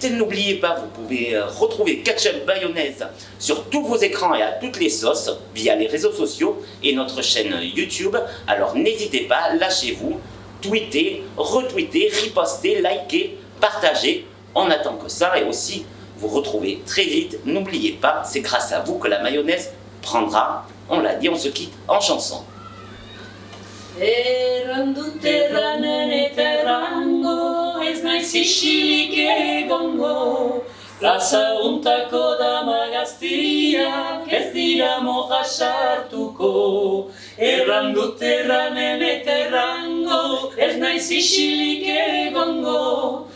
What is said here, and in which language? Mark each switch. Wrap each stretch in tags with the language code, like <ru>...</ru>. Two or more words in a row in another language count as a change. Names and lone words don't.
<fr>N'oubliez pas, vous pouvez retrouver Ketchup Bayonnaise sur tous vos écrans et à toutes les sauces via les réseaux sociaux et notre chaîne YouTube. Alors n'hésitez pas, lâchez-vous, tweetez, retweetez, ripostez, likez, partagez. On attend que ça et aussi vous retrouvez très vite. N'oubliez pas, c'est grâce à vous que la mayonnaise prendra. On l'a dit, on se quitte en chanson.</fr> <eu>Errandute ranen eta errango, ez naiz isilik egongo, Plaza untako dama gaztiak ez dira moja sartuko. Erran dut erranen eta errango, ez naiz isilik egongo.</eu>